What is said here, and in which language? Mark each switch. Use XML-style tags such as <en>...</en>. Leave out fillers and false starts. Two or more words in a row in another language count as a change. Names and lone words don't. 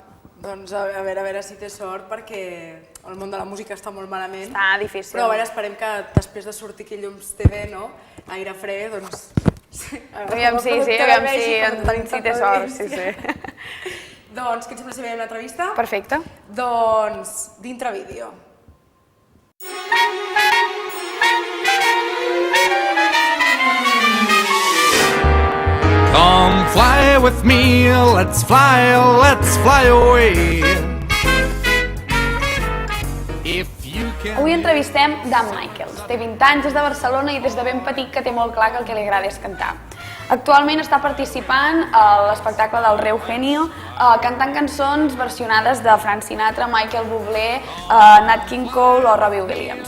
<ca>Doncs a veure si té sort, perquè el món de la música està molt malament. Està difícil. Però a veure, esperem que després de sortir aquí Llums TV, no? Aire fre, doncs... Aviam si té sort, sí. Doncs, què et sembla si veiem l'entrevista? Perfecte. Doncs, dintre vídeo.</ca> <en>Come fly with me, let's fly away.</en> <ca>Avui entrevistem Dan Michaels. Té 20 anys, és de Barcelona i des de ben petit que té molt clar que el que li agrada és cantar. Actualment està participant a l'espectacle del Reugenio, cantant cançons versionades de Frank Sinatra, Michael Bublé, Nat King Cole o Robbie Williams.</ca>